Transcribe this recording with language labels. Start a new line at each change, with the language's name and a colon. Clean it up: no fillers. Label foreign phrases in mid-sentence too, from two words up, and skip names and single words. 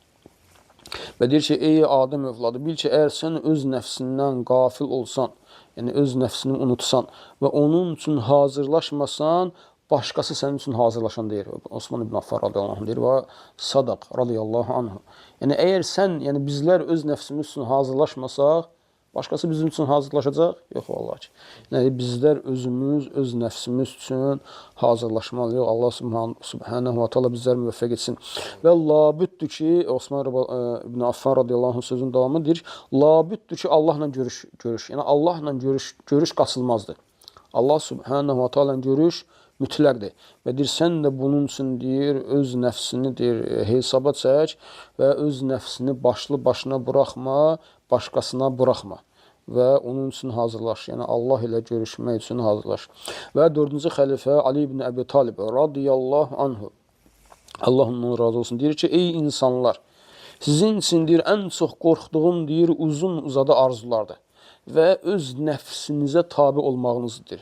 Azerbaijani: Və deyir ki, ey Adəm övladı, bil ki, əgər sən öz nəfsindən qafil olsan, yəni öz nəfsini unutsan və onun üçün hazırlaşmasan, başqası sənin üçün hazırlaşan deyir. Osman ibn Affan
Arabic: رضي الله عنه
Azerbaijani: deyir və Sadaq
Arabic: رضي الله عنه.
Azerbaijani: Yəni, əgər sən, yəni bizlər öz nəfsimiz üçün hazırlaşmasaq, başqası bizim üçün hazırlaşacaq? Yox, vallahi ki. Yəni, bizlər özümüz, öz nəfsimiz üçün hazırlaşmalıyıq. Allah
Arabic: سبحانه وتعالى
Azerbaijani: bizlər müvəffəq etsin. Və labüddür ki, Osman ibn Affan
Arabic: رضي الله عنه
Azerbaijani: sözün davamı deyir, labüddür ki, Allahla görüş. Yəni, Allahla görüş qaçılmazdır. Allah
Arabic: سبحانه وتعالى
Azerbaijani: görüş mütləqdir. Və deyir, sən də bunun üçün deyir, öz nəfsini deyir, hesaba çək və öz nəfsini başlı başına buraxma, başqasına buraxma və onun üçün hazırlaş. Yəni, Allah ilə görüşmək üçün hazırlaş. Və 4-cü xəlifə Ali ibn Əbi Talib
Arabic: رضي الله عنه,
Azerbaijani: Allah ondan razı olsun, deyir ki, ey insanlar, sizin üçün deyir, ən çox qorxduğum deyir, uzun uzadı arzulardır və öz nəfsinizə tabi olmağınızdır.